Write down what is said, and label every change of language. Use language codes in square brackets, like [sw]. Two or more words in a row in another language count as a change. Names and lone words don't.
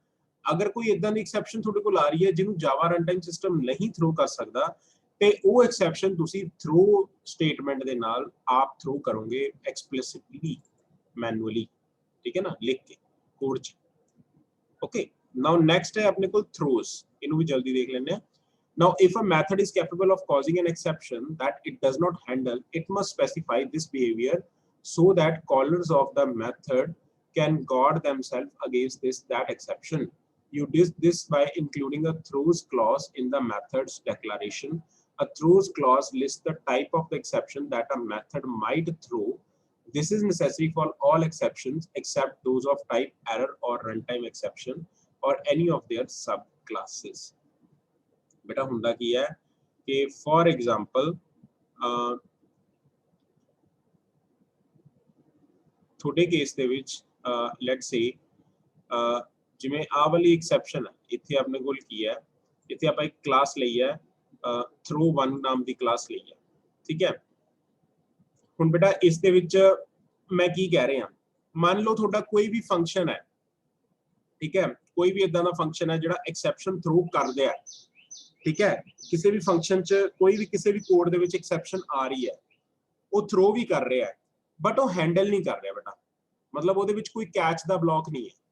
[pa] ਅਗਰ ਕੋਈ ਇਦਾਂ ਦੀ ਐਕਸੈਪਸ਼ਨ ਤੁਹਾਡੇ ਕੋਲ ਆ ਰਹੀ ਹੈ ਜਿਹਨੂੰ [en] Java run time system [pa] ਨਹੀਂ ਥਰੋ ਕਰ ਸਕਦਾ, ਤੇ ਉਹ ਐਕਸੈਪਸ਼ਨ ਤੁਸੀਂ [en] throw statement [pa] ਦੇ ਨਾਲ ਆਪ ਥਰੋ ਕਰੋਗੇ [en] explicitly, manually. [pa] ਠੀਕ ਹੈ ਨਾ, ਲਿਖ ਕੇ ਕੋਡ ਚ। [en] okay, now next [pa] ਹੈ ਆਪਣੇ ਕੋਲ ਥਰੋਜ਼, ਇਹਨੂੰ ਵੀ ਜਲਦੀ ਦੇਖ ਲੈਂਦੇ ਆ। [en] Now, if a method is capable of causing an exception that it does not handle, it must specify this behavior so that callers of the method can guard themselves against that exception. You did this by including a throws clause in the method's declaration. A throws clause lists the type of the exception that a method might throw. This is necessary for all exceptions except those of type error or runtime exception or any of their subclasses. [pa] ਬੇਟਾ ਹੁੰਦਾ ਕੀ ਹੈ ਕਿ [en] for example [pa] ਥੋੜੇ ਕੇਸ ਦੇ ਵਿੱਚ [en] let's say [pa] ਜਿਵੇਂ ਆ ਵਾਲੀ ਐਕਸੈਪਸ਼ਨ ਹੈ ਇੱਥੇ ਆਪਣੇ ਕੋਲ ਕੀ ਹੈ ਇੱਥੇ ਆਪਾਂ ਇੱਕ ਕਲਾਸ ਲਈ ਹੈ throw1 ਨਾਮ ਦੀ ਕਲਾਸ ਲਈ ਹੈ ਠੀਕ ਹੈ ਹੁਣ ਬੇਟਾ ਇਸ ਦੇ ਵਿੱਚ ਮੈਂ ਕੀ ਕਹਿ ਰਿਹਾ ਮੰਨ ਲਓ ਤੁਹਾਡਾ ਕੋਈ ਵੀ ਫੰਕਸ਼ਨ ਹੈ ਠੀਕ ਹੈ ਕੋਈ ਵੀ ਇਦਾਂ ਦਾ ਫੰਕਸ਼ਨ ਹੈ ਜਿਹੜਾ ਐਕਸੈਪਸ਼ਨ ਥਰੋ ਕਰਦੇ ਆ ਠੀਕ ਹੈ ਕਿਸੇ ਵੀ ਫੰਕਸ਼ਨ ਚ ਕੋਈ ਵੀ ਕਿਸੇ ਵੀ ਕੋਡ ਦੇ ਵਿੱਚ ਐਕਸੈਪਸ਼ਨ ਆ ਰਹੀ ਹੈ ਉਹ ਥਰੋ ਵੀ ਕਰ ਰਿਹਾ ਹੈ ਬਟ ਉਹ ਹੈਂਡਲ ਨਹੀਂ ਕਰ ਰਿਹਾ ਬੇਟਾ ਮਤਲਬ ਉਹਦੇ ਵਿੱਚ ਕੋਈ ਕੈਚ ਦਾ ਬਲੌਕ ਨਹੀਂ ਹੈ